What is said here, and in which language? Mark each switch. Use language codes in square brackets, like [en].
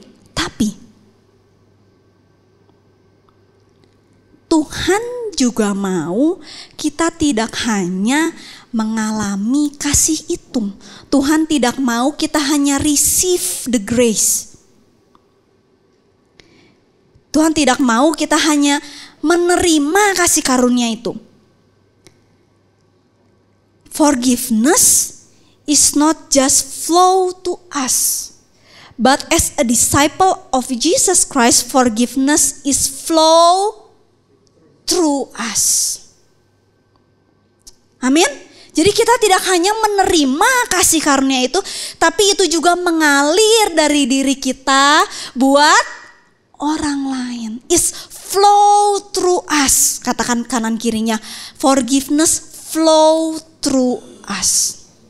[id] Tapi Tuhan juga mau kita tidak hanya mengalami kasih itu. Tuhan tidak mau kita hanya [en] receive the grace. [id] Tuhan tidak mau kita hanya menerima kasih karunia itu. [en] Forgiveness is not just flow to us, but as a disciple of Jesus Christ, forgiveness is flow through us. [id] Amin. Jadi kita tidak hanya menerima kasih karunia itu, tapi itu juga mengalir dari diri kita buat orang lain. [en] Is flow through us. [id] Katakan kanan kirinya, [en] forgiveness flow through us.